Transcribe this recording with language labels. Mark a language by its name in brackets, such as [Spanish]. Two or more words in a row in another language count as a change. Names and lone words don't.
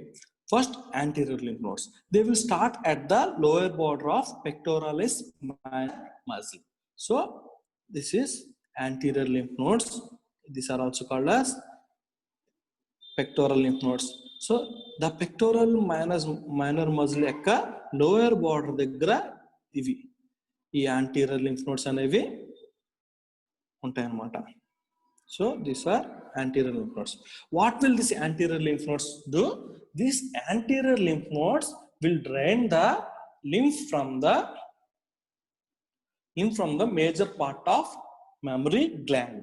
[English] First, anterior lymph nodes. They will start at the lower border of pectoralis minor muscle. So, this is anterior lymph nodes. These are also called as pectoral lymph nodes. So the pectoral minor muscle యొక్క lower border [Telugu] దగ్గర ఇవి ఈ [English] anterior lymph nodes [Telugu] అనేవి ఉంటాయి అన్నమాట. [English] So these are anterior lymph nodes. What will these anterior lymph nodes do? These anterior lymph nodes will drain the lymph from the major part of mammary gland.